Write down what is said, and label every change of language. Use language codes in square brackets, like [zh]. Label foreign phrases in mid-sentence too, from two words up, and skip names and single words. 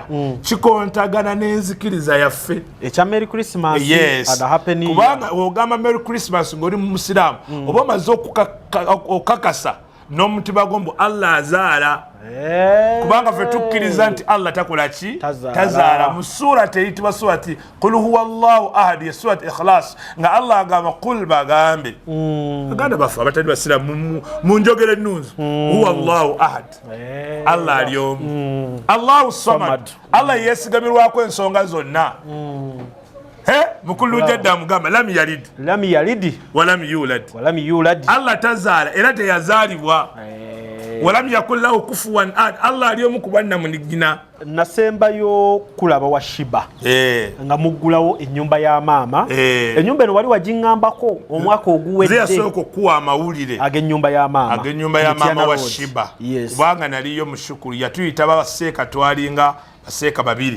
[lg] Kikontagana n'enzikiriza yaffe. [en] Ekya Merry Christmas and Happy New Year. [lg] Kubanga ogamba [en] Merry Christmas [lg] ng'oli mu musiraamu oba omaze okukakasa n'omutima gwo Allah azaala. Kubanga ffe tukkiriza nti Allah takola ki? Tazaala. Mu sura eyitibwa surati [ar] قل هو الله أحد, [lg] ya surati Ikhlas, nga Allah agamba qul bagambe. Baganda baffe abatali basiraamu mu njogera ennungi. [ar] هو الله أحد. [lg] Allah ali omu. [ar] الله الصمد. [lg] Allah yeesigamirwako ensonga zonna. Mukulu jadda mugamba [ar] لم يلد ولم يولد. [lg] Allah tazaala era teyazaalibwa. [ar] ولم يكن له كفوا أحد. [lg] Allah ali omu ku bannamunigina. Nasembayo kulaba wa Shiba nga muggulawo ennyumba ya maama. Ennyumba eno wali wagiŋŋambako omwaka oguwedde. Yasooka okuwa amawulire ag'ennyumba ya maama wa Shiba. Kubanga naliyo mushukuru yatuyita baseeka twalinga baseeka babiri.